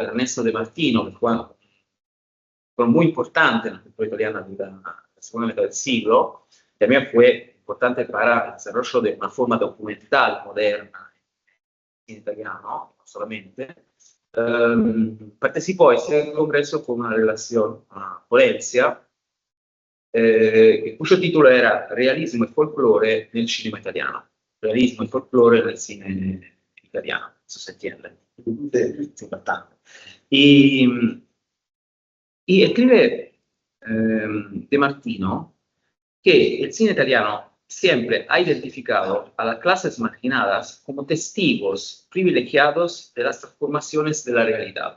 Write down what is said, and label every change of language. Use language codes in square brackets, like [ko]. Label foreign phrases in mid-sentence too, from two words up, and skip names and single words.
[es] Ernesto De Martino, que fue muy importante en la cultura italiana de la segunda mitad del siglo, también fue importante para el desarrollo de una forma documental moderna en italiano, no solamente, participó a ese congreso con una relación a Valencia, cuyo título era Realismo e folklore nel cinema italiano. Realismo e folklore nel cine italiano, eso se entiende. Es importante. Y escribe De Martino que el cine italiano siempre ha identificado a las clases marginadas como testigos privilegiados de las transformaciones de la realidad.